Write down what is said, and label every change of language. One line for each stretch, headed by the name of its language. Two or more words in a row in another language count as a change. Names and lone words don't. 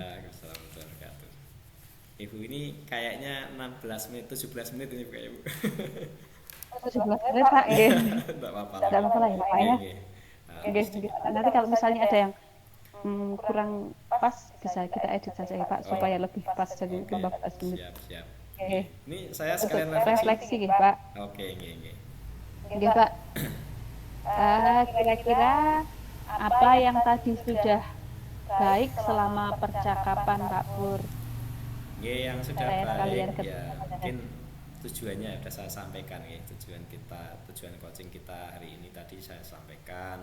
Indonesian: Ya,
Arabic: السلام عليكم ورحمة الله وبركاته.
Indonesian: Ibu ini kayaknya 16 menit, 17 menit ini kayak Bu. 17 menit Pak. Nggih. Enggak apa-apa lah. Tidak masalah ya Pak ya. Nggih. Nggih, nggih. Nanti kalau misalnya ada yang kurang pas bisa kita edit saja ya Pak supaya lebih pas jadi 15 menit. Siap, siap. Oke. Ini saya Untuk sekalian refleksi. refleksi nggih Pak. Oke, nggih, nggih. Nggih Pak. Kira-kira apa yang tadi sudah baik selama percakapan Pak Pur? Nggih, yang sudah Saya baik sekalian ya ketemu. mungkin tujuannya sudah saya sampaikan ya. Tujuan coaching kita hari ini tadi saya sampaikan.